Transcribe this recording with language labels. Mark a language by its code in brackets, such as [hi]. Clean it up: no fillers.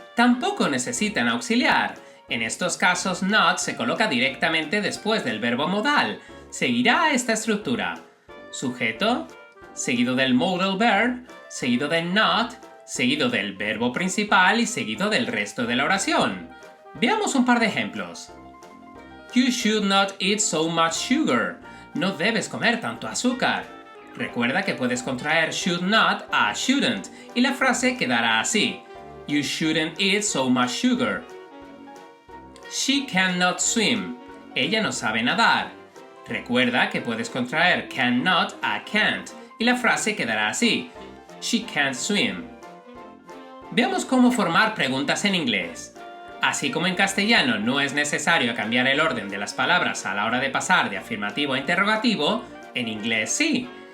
[es] tampoco necesitan auxiliar. En estos casos not se coloca directamente después del verbo modal. Seguirá esta estructura. Sujeto, seguido del modal verb, seguido del not, seguido del verbo principal y seguido del resto de la oración. Veamos un par de ejemplos. [en] You should not eat so much sugar. [es] No debes comer tanto azúcar. Recuerda que puedes contraer should not a shouldn't y la frase quedará así. [en] You shouldn't eat so much sugar. She cannot swim. [es] Ella no sabe nadar. Recuerda que puedes contraer cannot a can't y la frase quedará así. [en] She can't swim. [es] Veamos cómo formar preguntas en inglés. Así como en castellano no es necesario cambiar el orden de las palabras a la hora de pasar de afirmativo a interrogativo, en inglés sí.